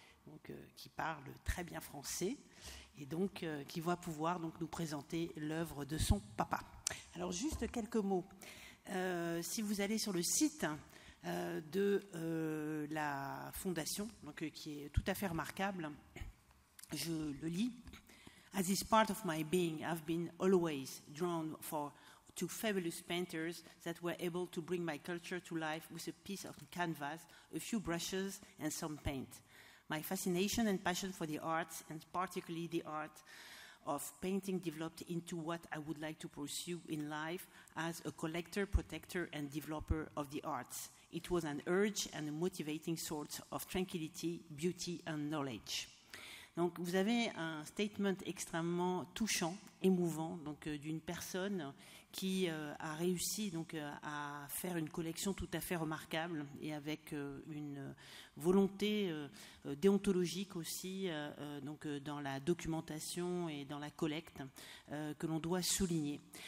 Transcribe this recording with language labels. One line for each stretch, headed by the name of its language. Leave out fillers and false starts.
French: Donc, qui parle très bien français et donc qui va pouvoir donc, nous présenter l'œuvre de son papa. Alors, juste quelques mots. Si vous allez sur le site de la fondation, donc, qui est tout à fait remarquable, je le lis.
English: As is part of my being, I've been always drawn to fabulous painters that were able to bring my culture to life with a piece of canvas, a few brushes and some paint. My fascination and passion for the arts, and particularly the art of painting, developed into what I would like to pursue in life as a collector, protector, and developer of the arts. It was an urge and a motivating source of tranquility, beauty, and knowledge.
French: Donc vous avez un statement extrêmement touchant, émouvant, donc d'une personne qui a réussi donc à faire une collection tout à fait remarquable et avec une volonté déontologique aussi donc dans la documentation et dans la collecte que l'on doit souligner.